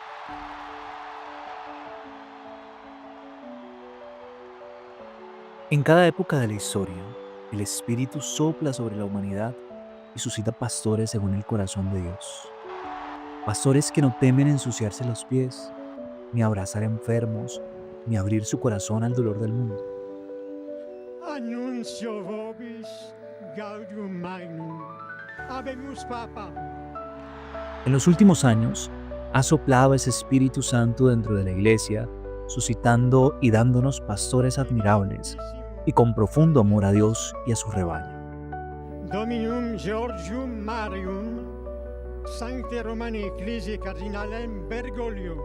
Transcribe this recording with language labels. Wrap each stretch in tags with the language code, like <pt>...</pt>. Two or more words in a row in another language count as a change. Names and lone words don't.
<es>En cada época de la historia, el Espíritu sopla sobre la humanidad y suscita pastores según el corazón de Dios. Pastores que no temen ensuciarse los pies, ni abrazar enfermos, ni abrir su corazón al dolor del mundo.</es> <la>Annuncio vobis gaudium magnum. Habemus Papa.</la> <es>En los últimos años, ha soplado ese Espíritu Santo dentro de la Iglesia, suscitando y dándonos pastores admirables y con profundo amor a Dios y a su rebaño.</es> <la>Dominum Georgium Marium, Sancte Romani Ecclesiae Cardinalem Bergoglio.</la>